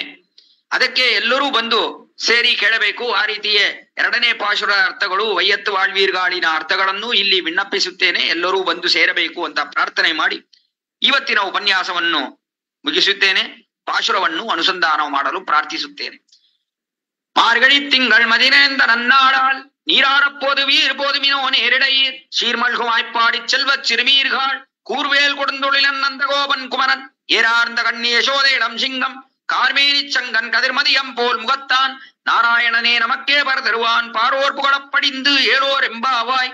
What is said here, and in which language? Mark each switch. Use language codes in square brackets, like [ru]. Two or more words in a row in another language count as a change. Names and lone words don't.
[kn] ಅದಕ್ಕೆ ಎಲ್ಲರೂ ಬಂದು ಸೇರಿ ಕೇಳಬೇಕು. ಆ ರೀತಿಯೇ 2ನೇ ಪಾಶುರ ಅರ್ಥಗಳು, ವೈಯತ್ತು வாழ்வீர்காலிನ ಅರ್ಥಗಳನ್ನು ಇಲ್ಲಿ ವಿಣ್ಣಪ್ಪಿಸುತ್ತೇನೆ. ಎಲ್ಲರೂ ಬಂದು ಸೇರಬೇಕು ಅಂತ ಪ್ರಾರ್ಥನೆ ಮಾಡಿ ಇವತ್ತಿನ ಉಪನ್ಯಾಸವನ್ನು ಮುಗಿಸುತ್ತೇನೆ. ಪಾಶುರವನ್ನು ಅನುಸಂಧಾನ ಮಾಡಲು ಪ್ರಾರ್ಥಿಸುತ್ತೇನೆ. [ta] மார்கழி திங்கள் மதினேந்த நன்னாளால் நீராடப்போது வீர் போதுமினோ நேரிடையீர் சீர்மல்கு வாய்ப்பாடிச் செல்வச் சிறுமீர்கள் கூர்வேல் கொடுந்தொழிலன் நந்தகோபன் குமரன் ஏறார்ந்த கண்ணி யசோதை இளம் சிங்கம் கார்மேனி சங்கன் கதிர்மதியம் போல் முகத்தான் நாராயணனே நமக்கே பர தருவான் பாரோர் புகழப் படிந்து ஏலோர் எம்பாவாய்.